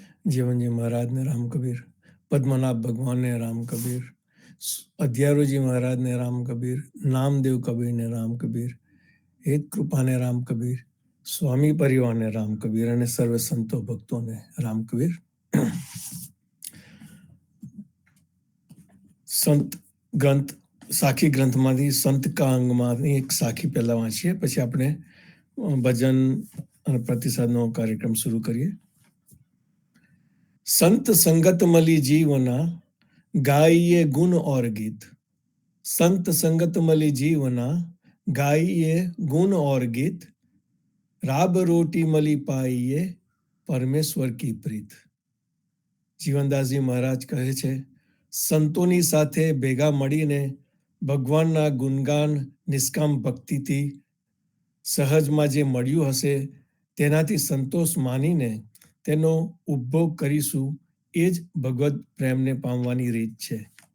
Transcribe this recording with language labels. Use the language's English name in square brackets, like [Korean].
[Gujarati] જીવનજી મહારાજ ને રામ કબીર, પદ્મનાભ ભગવાન ને રામ કબીર, અધ્યારોજી મહારાજ ને રામ કબીર, નામદેવ કબીર ને રામ કબીર, હેત કૃપા ને રામ કબીર, સ્વામી પરિવાર ને રામ કબીર અને સર્વ સંતો ભક્તોને રામ કબીર. સંત ગ્રંથ, સાખી ગ્રંથમાંથી સંત કા અંગમાંથી એક સાખી પહેલા વાંચીએ, પછી આપણે ભજન અને પ્રતિસાદનો કાર્યક્રમ શરૂ કરીએ. [Hindi] संत संगत मली जीवना गाइए गुण और गीत. संत संगत मली जीवना गाइए गुण और गीत. राब रोटी मली पाइए परमेश्वर की प्रीत. [Gujarati] જીવનદાસજી મહારાજ કહે છે, સંતોની સાથે ભેગા મળીને ભગવાનના ગુણગાન નિષ્કામ ભક્તિથી સહજમાં જે મળ્યું હશે તેનાથી સંતોષ માનીને તેનો ઉપભોગ કરીશું, એ જ ભગવદ પ્રેમને પામવાની રીત છે.